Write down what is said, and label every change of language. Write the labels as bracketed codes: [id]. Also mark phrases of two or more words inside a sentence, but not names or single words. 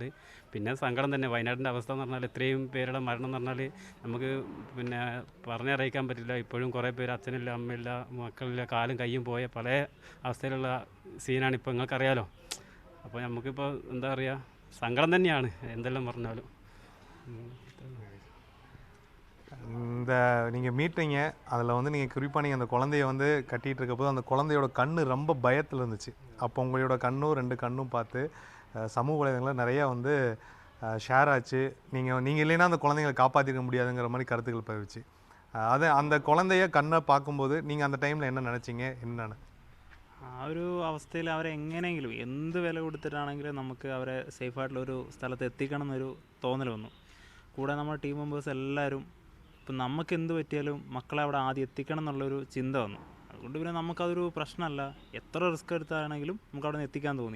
[ml] പിന്നെ സങ്കടം തന്നെ, വയനാടിൻ്റെ അവസ്ഥ എന്ന് പറഞ്ഞാൽ ഇത്രയും പേരുടെ മരണം എന്ന് പറഞ്ഞാൽ നമുക്ക് പിന്നെ പറഞ്ഞറിയിക്കാൻ പറ്റില്ല. ഇപ്പോഴും കുറേ പേര് അച്ഛനില്ല, അമ്മയില്ല, മക്കളില്ല, കാലും കയ്യും പോയ പല അവസ്ഥയിലുള്ള സീനാണ് ഇപ്പോൾ, നിങ്ങൾക്കറിയാലോ. അപ്പോൾ നമുക്കിപ്പോൾ എന്താ പറയുക, സങ്കടം തന്നെയാണ് എന്തെല്ലാം പറഞ്ഞാലും. [ta] இந்த நீங்கள் மீட்டீங்க, அதில் வந்து நீங்கள் குறிப்பாக நீங்கள் அந்த குழந்தைய வந்து கட்டிகிட்டு இருக்கப்போது அந்த குழந்தையோட கண்ணு ரொம்ப பயத்தில் இருந்துச்சு. அப்போ உங்களோட கண்ணும் 2 கண்ணும் பார்த்து சமூக வலைதளங்களில் நிறையா வந்து ஷேர் ஆச்சு. நீங்கள் இல்லைன்னா அந்த குழந்தைங்களை காப்பாற்றிக்க முடியாதுங்கிற மாதிரி கருத்துக்கள் பரவிச்சு. அது அந்த குழந்தைய கண்ணை பார்க்கும்போது நீங்கள் அந்த டைமில் என்ன நினச்சிங்க, என்னென்னு? [ml] ആ ഒരു അവസ്ഥയിൽ അവരെ എങ്ങനെയെങ്കിലും എന്ത് വില കൊടുത്തിട്ടാണെങ്കിലും നമുക്ക് അവരെ സേഫായിട്ടുള്ളൊരു സ്ഥലത്ത് എത്തിക്കണം എന്നൊരു തോന്നൽ വന്നു. കൂടെ നമ്മുടെ [en] team members [ml] എല്ലാവരും ഇപ്പം നമുക്ക് എന്ത് പറ്റിയാലും മക്കളെ അവിടെ ആദ്യം എത്തിക്കണം എന്നുള്ളൊരു ചിന്ത വന്നു. അതുകൊണ്ട് പിന്നെ നമുക്കതൊരു പ്രശ്നമല്ല, എത്ര റിസ്ക് എടുത്താണെങ്കിലും നമുക്ക് അവിടെ നിന്ന് എത്തിക്കാൻ തോന്നി.